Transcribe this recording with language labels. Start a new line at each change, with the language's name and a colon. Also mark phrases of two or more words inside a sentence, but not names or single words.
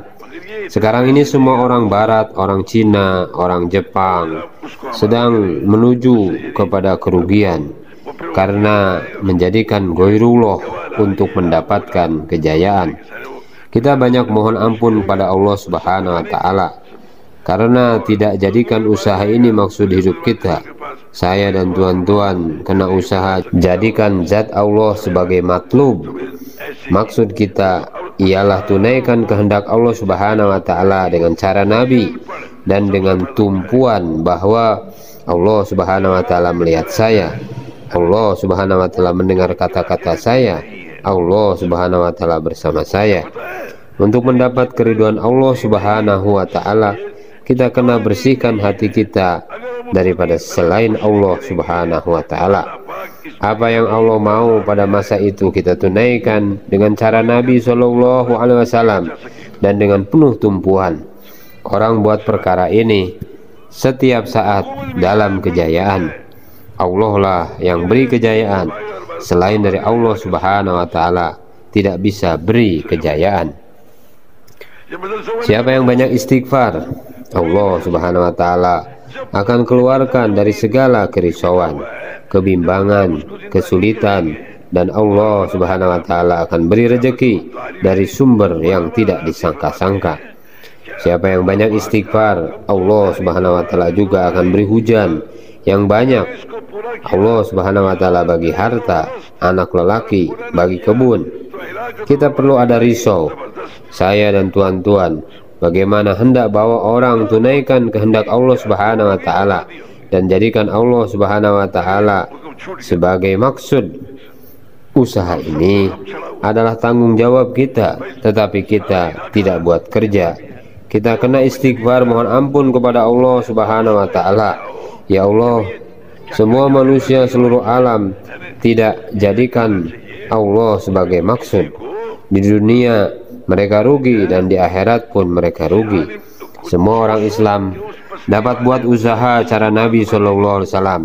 Malay: Sekarang ini semua orang Barat, orang Cina, orang Jepang sedang menuju kepada kerugian karena menjadikan Ghairullah untuk mendapatkan kejayaan. Kita banyak mohon ampun pada
Arabic: الله سبحانه وتعالى
Malay: karena tidak jadikan usaha ini maksud hidup kita. Saya dan tuan-tuan kena usaha jadikan zat Allah sebagai matlub. Maksud kita ialah tunaikan kehendak
Arabic: الله سبحانه وتعالى
Malay: dengan cara Nabi dan dengan tumpuan bahwa
Arabic: الله سبحانه وتعالى
Malay: melihat saya,
Arabic: الله سبحانه وتعالى
Malay: mendengar kata-kata saya,
Arabic: الله سبحانه وتعالى
Malay: bersama saya. Untuk mendapat keriduan
Arabic: الله سبحانه وتعالى,
Malay: kita kena bersihkan hati kita daripada selain
Arabic: الله سبحانه وتعالى.
Malay: Apa yang Allah mau pada masa itu kita tunaikan dengan cara Nabi
Arabic: صلى الله عليه وسلم
Malay: dan dengan penuh tumpuan. Orang buat perkara ini setiap saat dalam kejayaan. Allah lah yang beri kejayaan. Selain dari
Arabic: الله سبحانه وتعالى
Malay: tidak bisa beri kejayaan. Siapa yang banyak istighfar,
Arabic: الله سبحانه وتعالى
Malay: akan keluarkan dari segala kerisauan, kebimbangan, kesulitan, dan
Arabic: الله سبحانه وتعالى
Malay: akan beri rezeki dari sumber yang tidak disangka-sangka. Siapa yang banyak istighfar,
Arabic: الله سبحانه وتعالى
Malay: juga akan beri hujan yang banyak.
Arabic: الله سبحانه وتعالى
Malay: bagi harta, anak lelaki, bagi kebun. Kita perlu ada risau, saya dan tuan-tuan, bagaimana hendak bawa orang tunaikan kehendak
Arabic: الله سبحانه وتعالى
Malay: dan jadikan
Arabic: الله سبحانه وتعالى
Malay: sebagai maksud Usaha ini adalah tanggung jawab kita, tetapi kita tidak buat kerja. Kita kena istighfar, mohon ampun kepada
Arabic: الله سبحانه وتعالى. يا الله,
Malay: semua manusia seluruh alam tidak jadikan Allah sebagai maksud. Di dunia mereka rugi dan di akhirat pun mereka rugi. Semua orang Islam dapat buat usaha cara Nabi SAW.